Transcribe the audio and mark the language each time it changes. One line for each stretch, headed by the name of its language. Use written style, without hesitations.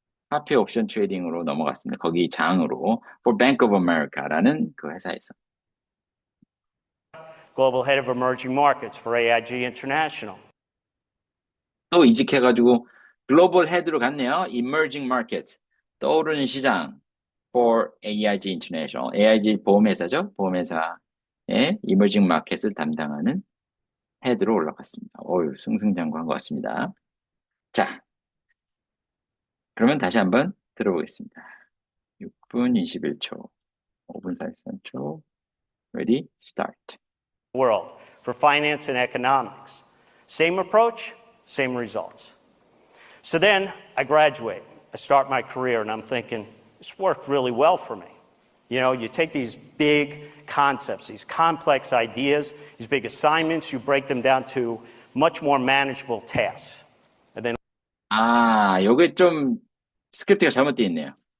Korean: 화폐 옵션 트레이딩으로 넘어갔습니다. 거기 장으로 for Bank of America라는 그 회사에서.
English: Global head of emerging markets for AIG International.
Korean: 또 이직해가지고 글로벌 헤드로 갔네요.
English: Emerging Markets.
Korean: 떠오르는 시장 for AIG International. AIG 보험회사죠. 보험회사의 Emerging Market을 담당하는 헤드로 올라갔습니다. 어휴, 승승장구한 것 같습니다. 자, 그러면 다시 한번 들어보겠습니다. 6분 21초, 5분 43초.
English: Ready? Start. World for finance and economics. Same approach, same results. So then I graduate. I start my career and I'm thinking, this worked really well for me. You know, you take these big concepts, these complex ideas, these big assignments, you break them down to much more manageable tasks. And then
Korean: 요게 좀 스크립트가 잘못되어 있네요.